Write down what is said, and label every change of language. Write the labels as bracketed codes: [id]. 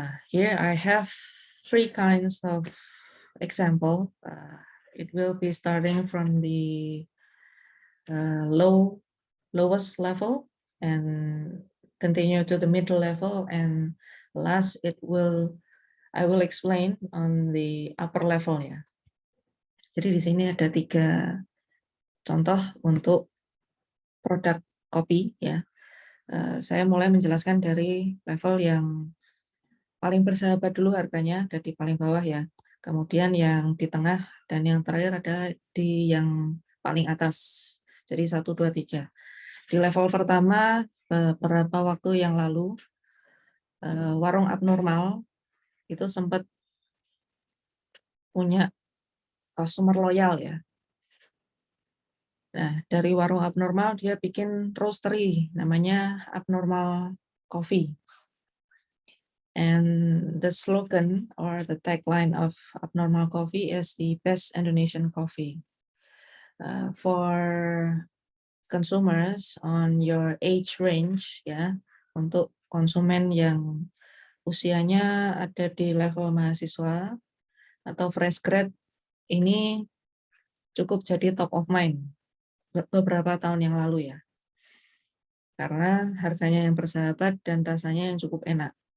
[en] Here I have 3 kinds of example. It will be starting from the lowest level and continue to the middle level, and last I will explain on the upper level, ya. [id] Jadi di sini ada 3 contoh untuk produk kopi, ya. Saya mulai menjelaskan dari level yang paling bersahabat dulu harganya, ada di paling bawah, ya. Kemudian yang di tengah dan yang terakhir ada di yang paling atas. Jadi 1, 2, 3. Di level pertama, beberapa waktu yang lalu, warung abnormal itu sempat punya customer loyal, ya. Nah, dari warung abnormal dia bikin roastery namanya Abnormal Coffee. [en] And the slogan or the tagline of Abnormal Coffee is the best Indonesian coffee. For consumers on your age range, [id] ya, untuk konsumen yang usianya ada di level mahasiswa atau fresh grad, ini cukup jadi top of mind beberapa tahun yang lalu, ya, karena harganya yang bersahabat dan rasanya yang cukup enak.